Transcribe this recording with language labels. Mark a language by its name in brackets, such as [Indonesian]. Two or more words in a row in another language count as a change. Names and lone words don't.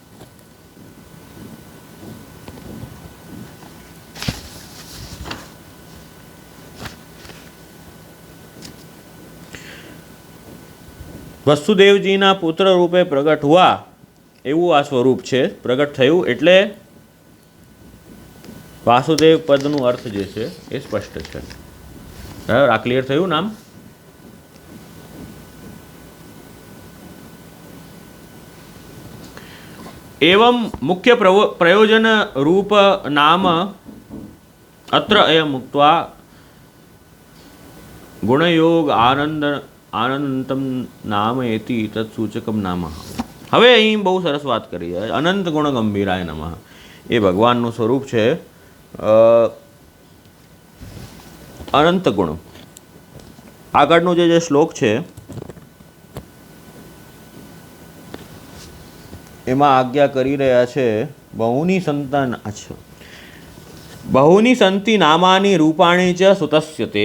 [Gujarati] વસુદેવજીના પુત્ર રૂપે [Hindi] प्रगट हुआ, [Gujarati] એવું આ સ્વરૂપ છે, પ્રગટ થયું. એટલે વાસુદેવ પદનું અર્થ જે છે એ સ્પષ્ટ છે. બરાબર, આ ક્લિયર થયું નામ. [Sanskrit] एवं मुख्य प्रयोजन रूप नाम अत्र अयम उक्त्वा गुणयोग आनंदम नाम एति तत्सूचकम नाम. [Gujarati] હવે અહીં બહુ સરસ વાત કરી છે. [Sanskrit] अनंत गुण गंभीराय नमः [Gujarati] એ ભગવાનનું સ્વરૂપ છે. અનંત ગુણ. આગળનો જે શ્લોક છે એમાં આજ્ઞા કરી રહ્યા છે [Sanskrit] बहुनी संतान बहुनी संति नामानी रूपाणी च सुतस्य ते.